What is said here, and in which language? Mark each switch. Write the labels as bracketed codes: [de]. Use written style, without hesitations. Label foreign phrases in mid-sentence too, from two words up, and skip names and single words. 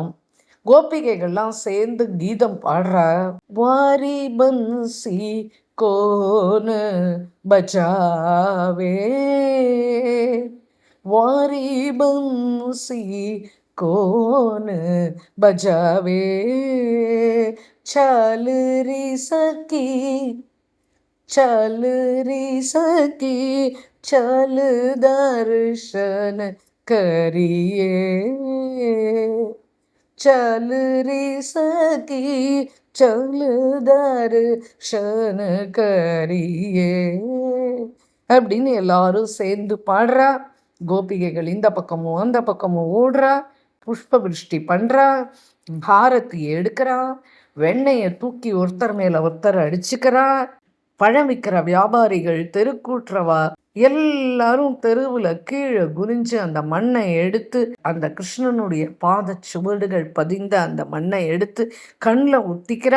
[ta] கோபிகைகள்லாம் சேர்ந்து கீதம் பாடுறா. [hi] वारी बंसी कोन बचावे, वारी बंसी कोन बजावे, चल री सकी चल री सकी चल दर्शन करिए, चल री सकी चल दर्शन करिए [ta] அப்படின்னு எல்லாரும் சேர்ந்து பாடுறா. கோபிகைகள் இந்த பக்கமும் அந்த பக்கமும் ஓடுறா, புஷ்ப விருஷ்டி பண்ணுறா, பாரதி எடுக்கிறா, வெண்ணெயை தூக்கி ஒருத்தர் மேலே ஒருத்தர் அடிச்சுக்கிறா. பழம் விற்கிற வியாபாரிகள், தெருக்கூட்டுறவா எல்லாரும் தெருவில் கீழே குனிஞ்சு அந்த மண்ணை எடுத்து, அந்த கிருஷ்ணனுடைய பாத சுவடுகள் பதிந்த அந்த மண்ணை எடுத்து கண்ணில் ஒட்டிக்கிறா.